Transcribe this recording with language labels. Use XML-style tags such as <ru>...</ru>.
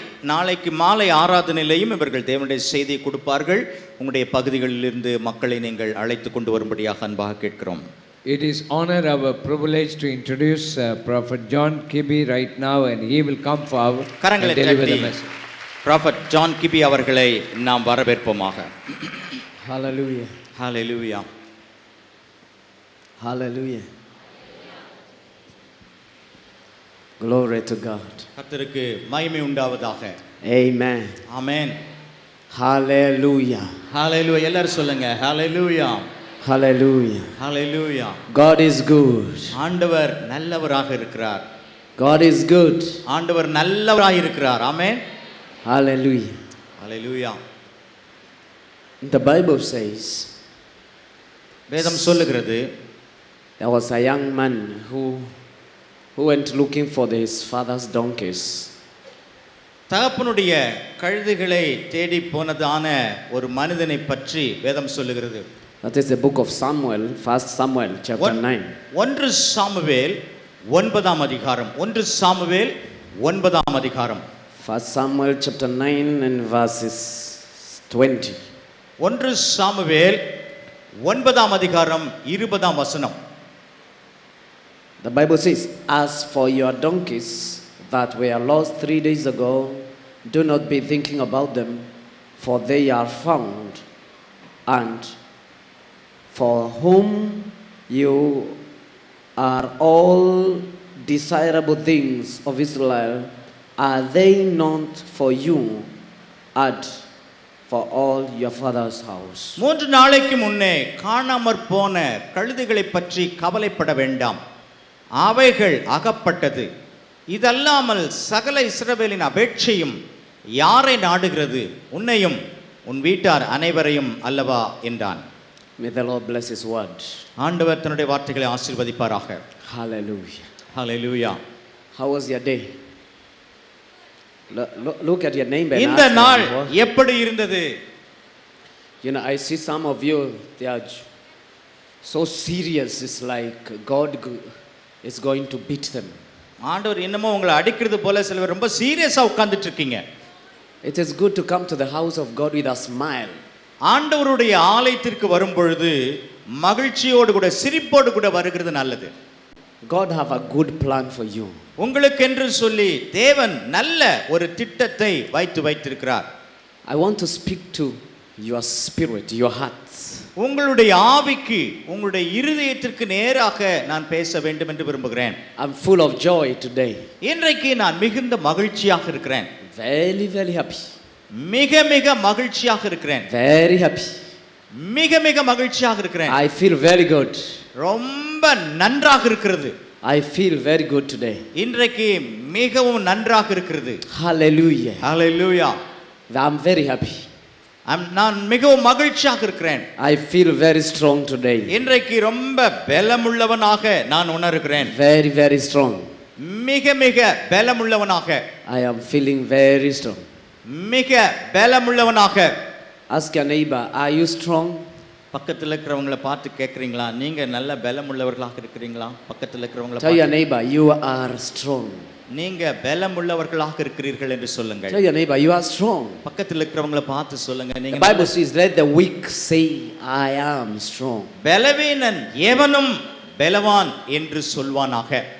<ta>நாளைக்கு மாலை ஆராதனையிலேயும் இவர்கள் தேவனுடைய செய்தியை கொடுப்பார்கள். உங்களுடைய பகுதிகளிலிருந்து மக்களை நீங்கள் அழைத்து கொண்டு வரும்படியாக அன்பாக கேட்கிறோம்.</ta> <en>It is honor our privilege to introduce Prophet John Kibe right now, and he will come forward and deliver the message.</en> <ta>Prophet John Kibe அவர்களை நாம் வரவேற்போமாக.</ta> <en>Hallelujah. Hallelujah. Hallelujah. Glory to God.</en> <ta>கர்த்தருக்கு மகிமை உண்டாவதாக.</ta> <en>Amen. Amen. Hallelujah.</en> <ta>Hallelujah. எல்லாரும் சொல்லுங்க. Hallelujah.</ta> <en>Hallelujah. Hallelujah. God is good.</en> <ta>ஆண்டவர் நல்லவராக இருக்கிறார்.</ta> <en>God is good.</en> <ta>ஆண்டவர் நல்லவராக இருக்கிறார். Amen.</ta> <en>Hallelujah. Hallelujah. The Bible says,</en> <ta>வேதம் சொல்லுகிறது,</ta> <en>there was a young man who went looking for his father's donkeys.</en> <ta>தகப்பனுடைய கழுதைகளை தேடி போனதான ஒரு மனிதனை பற்றி வேதம் சொல்லுகிறது.</ta> <en>That is the book of Samuel, 1 Samuel chapter 9.</en> <ta>1 Samuel 9ஆம் அதிகாரம். 1 சாமுவேல் 9ஆம் அதிகாரம்.</ta> <en>1 Samuel chapter 9 and verses 20.</en> <ta>1 Samuel 9ஆம் அதிகாரம் 20ஆம் வசனம்.</ta> <en>The Bible says, as for your donkeys that were lost 3 days ago, do not be thinking about them, for they are found, and for whom you are all desirable things of Israel, are they not for you, and for all your father's house?</en> <ta>3 நாளைக்கு முன்னே காணாமற் போன கழுதைகளை பற்றி கவலைப்பட வேண்டாம், அவைகள் அகப்பட்டது. இதல்லாமல் சகல இஸ்ரவேலின் அபேட்சையும் யாரை நாடுகிறது, உன்னையும் உன் வீட்டார் அனைவரையும் அல்லவா என்றான்.</ta> <en>May the Lord bless his word.</en> <ta>ஆண்டவர் தன்னுடைய வார்த்தைகளை ஆசீர்வதிப்பாராக.</ta> <en>Hallelujah. Hallelujah. How was your day? Look at your neighbor.</en> <ta>இந்த நாள் எப்படி இருந்தது?</ta> <en>You know, I see some of you, they are so serious. It's like God is going to beat them.</en> <ta>ஆண்டவர் என்னமோ உங்களை அடிக்கிறது போல சிலர் ரொம்ப சீரியஸா உட்கார்ந்துட்டு இருக்கீங்க.</ta> <en>It is good to come to the house of God with a smile.</en> <ta>ஆண்டவருடைய ஆலயத்திற்கு வரும் பொழுது மகிழ்ச்சியோடு கூட சிரிப்போடு கூட வருகிறது நல்லது.</ta> <en>God have a good plan for you.</en> <ta>உங்களுக்கு என்று சொல்லி தேவன் நல்ல ஒரு திட்டத்தை வைத்திருக்கிறார்.</ta> <en>I want to speak to your spirit, your hearts.</en> <ta>உங்களுடைய ஆவிக்கு, உங்களுடைய இருதயத்திற்கு நேராக நான் பேச வேண்டும் என்று விரும்புகிறேன்.</ta> <en>I'm full of joy today.</en> <ta>இன்றைக்கு நான் மிகுந்த மகிழ்ச்சியாக இருக்கிறேன்.</ta> <en>Very, very happy.</en> <ta>மிக மிக மகிழ்ச்சியாக இருக்கிறேன்.</ta> <en>Very happy.</en> <ta>மிக மிக மகிழ்ச்சியாக இருக்கிறேன்.</ta> <en>I feel very good.</en> <ta>ரொம்ப நன்றாக இருக்கிறது.</ta> <en>I feel very good today.</en> <ta>இன்றைக்கு மிகவும் நன்றாக இருக்கிறது.</ta> <en>Hallelujah. Hallelujah. I'm very happy.</en> <ta>நான் மிகவும் மகிழ்ச்சியாக இருக்கிறேன்.</ta> <en>I feel very strong today.</en> <ta>இன்றைக்கு ரொம்ப பலமுள்ளவனாக நான் உணர்கிறேன்.</ta> <en>Very, very strong.</en> <ta>மிக மிக பலமுள்ளவனாக.</ta> <en>I am feeling very strong.</en> <ta>மிக பலமுள்ளவனாக.</ta> <en>Ask your neighbor, are you strong?</en> <ta>பக்கத்துல இருக்கிறவங்களை பார்த்து கேக்குறீங்களா, நீங்க நல்ல பலமுள்ளவர்களாக இருக்கிறீங்களா? பக்கத்துல இருக்கிறவங்களை</ta> <en>Tell your neighbor, you are strong.</en> <ta>நீங்க பலமுள்ளவர்களாக இருக்கிறீர்கள் என்று சொல்லுங்கள்.</ta> <en>Tell your neighbor, you are strong.</en> <ta>பக்கத்துல இருக்கிறவங்களை பார்த்து சொல்லுங்க,</ta> <en>The</en> <ta>நீங்க</ta> <en>Bible says, let the weak say, I am strong.</en> <ta>பலவீனன் எவனும் பலவான் என்று சொல்வானாக.</ta>